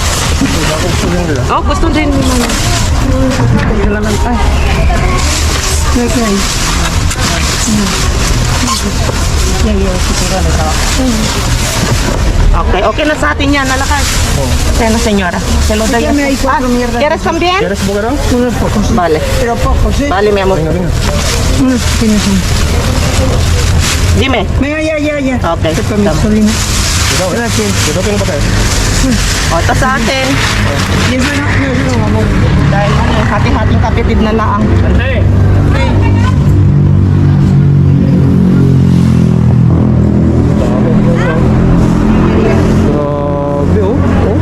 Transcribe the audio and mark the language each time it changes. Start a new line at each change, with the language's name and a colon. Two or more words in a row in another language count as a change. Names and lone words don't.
Filipino: Oh, gusto din ni Mama. Okay na sa atin yan, nalakas. Kaya na, senyora.
Spanish: Se lo doy. Ya me hay cuatro mierdas. ¿Quieres también? ¿Quieres bugaro? Unos pocos, Vale. pero pocos, ¿eh? Vale, mi amor. Venga, venga. Unos pequeños son. Dime. Venga, ya.
English: Okay.
Spanish: Esto para mi sobrina.
Filipino: Ikaw eh.
Spanish: Gracias.
Filipino: Ito, pinong pa tayo. O, ito sa atin. Dahil ano, hati-hating kapitid na laang. Grabe, oh. Oh.